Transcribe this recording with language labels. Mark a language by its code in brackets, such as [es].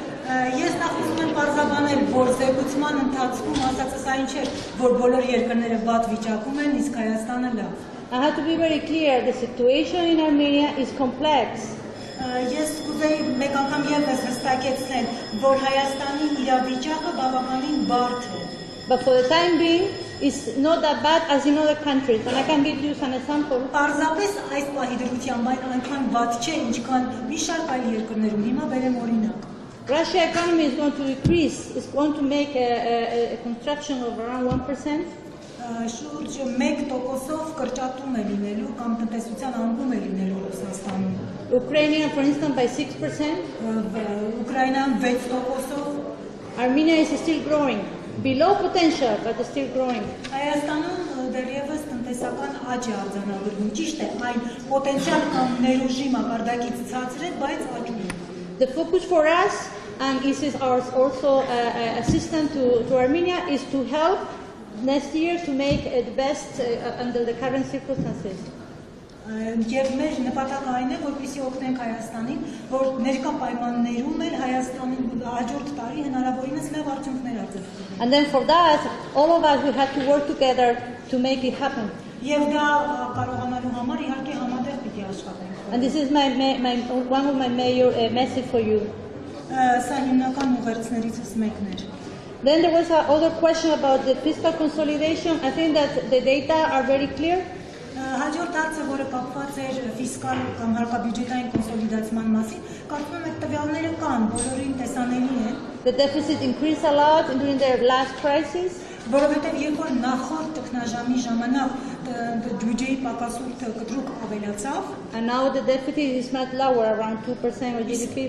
[hy] Ես նախ ուզում եմ պարզաբանել, որ զեկուցման ընթացքում ասածս այն չէ, որ բոլոր երկրները վատ վիճակում են, իսկ Հայաստանը լավ։ [en] I have to be very clear, the situation in Armenia is complex. [hy] Ես կուզեի մեկ անգամ ևս հստակեցնել, որ Հայաստանի իրավիճակը բավականին բարդ է։ [en] But for the time being, it's not that bad as in other countries. And I can give you some example. [hy] Պարզապես այս պահի դրությամբ այնքան վատ չէ, ինչքան մի շարք այլ երկրներում։ Հիմա բերեմ օրինակ։ [en] Russia's economy is going to decrease. It's going to make a contraction of around 1%. [hy] Շուրջ 1%-ով կրճատում է լինելու կամ տնտեսության անկում է լինելու Ռուսաստանում։ [en] Ukraine, for instance, by 6%. [hy] Ուկրաինան 6%-ով։ [en] Armenia is still growing, below potential, but still growing. [hy] Հայաստանում դեռևս տնտեսական աճ է արձանագրվում։ Ճիշտ է, այն պոտենցիալ կամ ներուժի մակարդակից ցածր է, բայց աճում է։ [en] The focus for us, and this is our also assistance to Armenia, is to help next year to make the best under the current circumstances. [hy] Եվ մեր նպատակը այն է, որպեսզի օգնենք Հայաստանին, որ ներկա պայմաններում էլ Հայաստանին հաջորդ տարի հնարավորինս լավ արդյունքներ արձանագրի։ [en] And then for that, all of us we have to work together to make it happen. [hy] Եվ դա կարողանալու համար իհարկե համատեղ պիտի աշխատենք։ [en] And this is one of my major message for you. [hy] Սա հիմնական ուղերձներիցս մեկն էր։ [en] Then there was another question about the fiscal consolidation. I think that the data are very clear. [hy] Հաջորդ հարցը, որը կապված էր ֆիսկալ կամ հարկաբյուջետային կոնսոլիդացման մասին, կարծում եմ տվյալները կան, բոլորին տեսանելի են։ [en] The deficit increased a lot during the last crisis. [hy] Որովհետև երբ որ նախորդ տքնաժամի ժամանակ բյուջեի պակասույթը կտրուկ ավելացավ, [en] and now the deficit is much lower, around 2% of GDP.